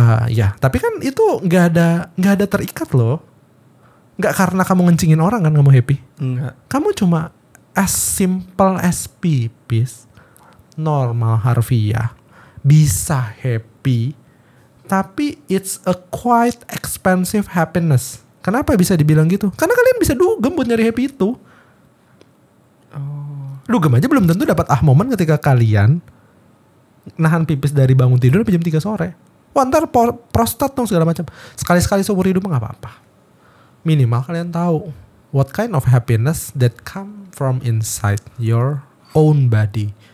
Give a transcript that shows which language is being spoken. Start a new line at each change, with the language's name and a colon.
Indonesian: Ya, tapi kan itu nggak ada terikat loh. Nggak karena kamu ngencingin orang kan kamu happy. Enggak. Kamu cuma
English: as simple as
Indonesian: pipis, normal harfiah, bisa
English: happy,
Indonesian: tapi
English: it's a quite expensive happiness.
Indonesian: Kenapa bisa dibilang gitu? Karena kalian bisa dugem buat nyari happy itu. Dugem aja belum tentu dapat momen ketika kalian nahan pipis dari bangun tidur sampai jam 3 sore. Wah, ntar prostat dong segala macam. Sekali-sekali seumur hidup nggak apa-apa. Minimal kalian tahu
English: what kind of happiness that come from inside your own body.